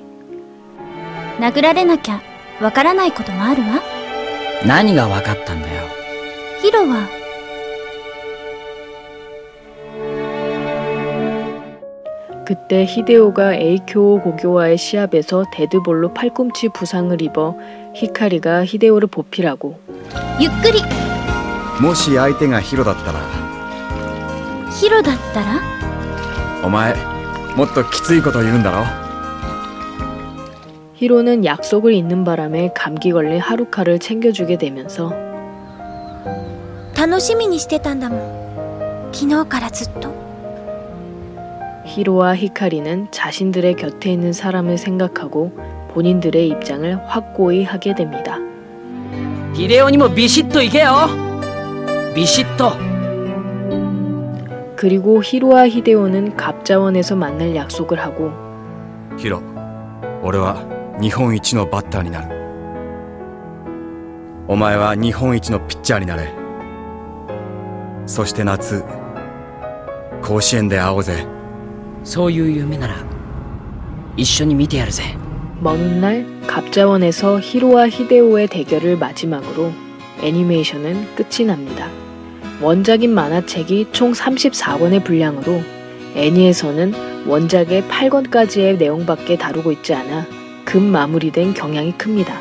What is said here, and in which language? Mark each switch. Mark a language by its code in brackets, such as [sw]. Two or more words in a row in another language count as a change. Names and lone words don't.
[ja] 殴られなきゃわからないこともあるわ。何が分かったんだよ。ヒロは [ko] 그때 히데오가 에이쿄 고교와의 시합에서 데드볼로 팔꿈치 부상을 입어 히카리가 히데오를 보필하고 [ja] ゆっくり。もし相手がヒロだったら。ヒロだったら？お前もっときついこと言うんだろ。 [ko] 히로는 약속을 잊는 바람에 감기 걸린 하루카를 챙겨주게 되면서 [ja] 楽しみにしてたんだもん。昨日からずっと。 [ko] 히로와 히카리는 자신들의 곁에 있는 사람을 생각하고 본인들의 입장을 확고히 하게 됩니다. [ja] ヒデオにもビシッと行けよビシッと [ko] 그리고 히로와 히데오는 갑자원에서 만날 약속을 하고 [ja] ヒロ、俺は日本一のバッターになる。お前は日本一のピッチャーになれ。そして夏、甲子園で会おうぜ。そういう夢なら一緒に見てやるぜ。 [ko] 먼 훗날 갑자원에서 히로와 히데오의 대결을 마지막으로 애니메이션은 끝이 납니다. 원작인 만화책이 총 34권의 분량으로 애니에서는 원작의 8권까지의 내용밖에 다루고 있지 않아 급 마무리된 경향이 큽니다.